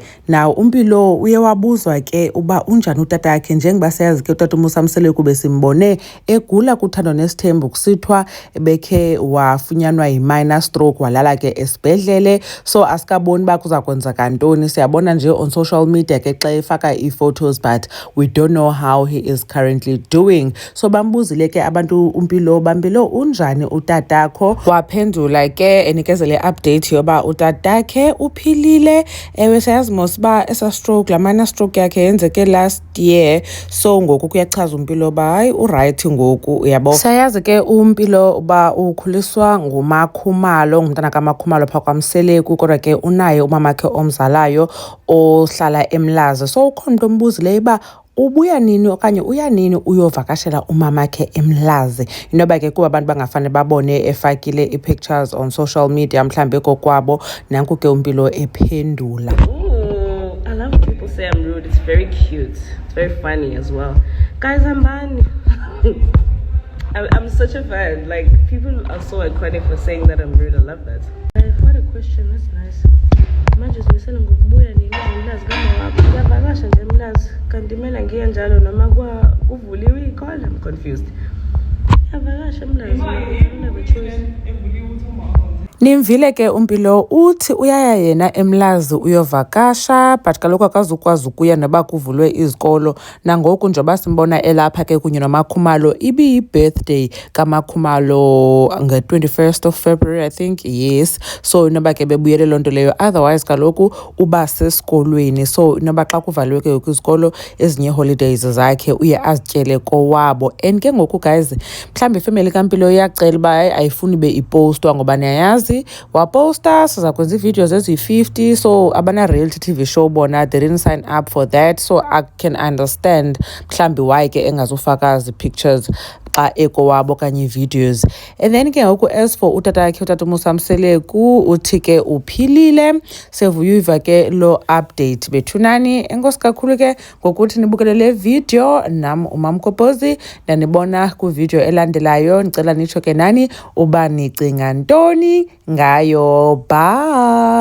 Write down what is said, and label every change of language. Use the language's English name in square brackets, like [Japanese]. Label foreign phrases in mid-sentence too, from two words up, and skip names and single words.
[Xhosa] Now uMpilo uye wabuzwa ke uba unjani utatakhe, njengoba siyazi ke utata uMosamseleku besimbone egula kuthando nesithembu kusithwa bekhe wafunyanwa yi-minor stroke walala ke esibhedlele. So asikaboni uba kuza kwenzeka ntoni, siyabona nje [English] on social media [Xhosa] ke xa efaka ii-photos, [English] but we don't know how he is currently doing. [Xhosa] So bambuzile ke abantu uMpilo bampilo unjani utatakho, waphendula ke enikezele update yoba utatakhe uphilile. Ewe siyazi mos uba esa stroke, la minor stroke yakhe yenzeke [English] last year, [Xhosa] so ngoku kuyachaza uMpilo uba hayi uright ngoku, uyabo. Siyazi ke uMpilo uba ukhuliswa nguMakhumalo, ngumntana kaMakhumalo phaa kwaMseleku, kodwa ke unaye umamakhe omzalayo ohlala eMlazi. So ukhona umntu ombuzileyo uba ubuya nini okanye uya nini uyovakashela umamakhe eMlazi. Inoba ke kuba abantu bangafane babone efakile ii-pictures [English] on social media [Xhosa] mhlambe kokwabo, nanku ke uMpilo ephendula. [English] I love people say I'm rude. It's very cute. It's very funny as well. Guys, I'm Bani. I'm such a fan. Like, people are so iconic for saying that I'm rude. I love that. What a question. That's nice. [Zulu] Manje simisela ngokubuya nini eMlazi kama waphi? Ngiyavakasha nje eMlazi kanti mina ngiye njalo noma kuvuliwe ikole. [English] I'm confused. [Zulu] Ngiyavakasha eMlazi. [English] I never choose. [Xhosa] Nimvile ke uMpilo uthi uyaya yena eMlazi uyovakasha, but kaloku akazukwazi ukuya noba kuvulwe izikolo. Nangoku njengoba simbona elapha ke kunye noMakhumalo, ibiyi-birthday kaMakhumalo nge- [English] 21st of February, I think, yes. [Xhosa] So inoba ke bebuyele loo nto leyo, otherwise kaloku uba sesikolweni. So inoba xa kuvaliwe ke kwizikolo ezinye holidays zakhe uye azityele kowabo. And ke ngoku guys, mhlawumbi ifemeli kaMpilo iyacela uba ayifuni be ipostwa ngoba niyayazi waposta siza kwenza ii-videos ezi-50, [English] so abana-reality TV show bona they didn't sign up for that. So I can understand mhlawumbi why [Xhosa] ke engazufaka zi-pictures xa ekowabo kanye ii-videos. And then ke ngoku [English] as for [Xhosa] utatakhe, utata uMosamseleku uthi ke uphilile. Sevuyiva ke lo update bethunani. Enkosi kakhulu ke ngokuthi nibukele le video. Nam uMamgobhozi ndanibona kwivideo elandelayo. Ndicela nitsho ke nani uba nicinga ntoni ngayo.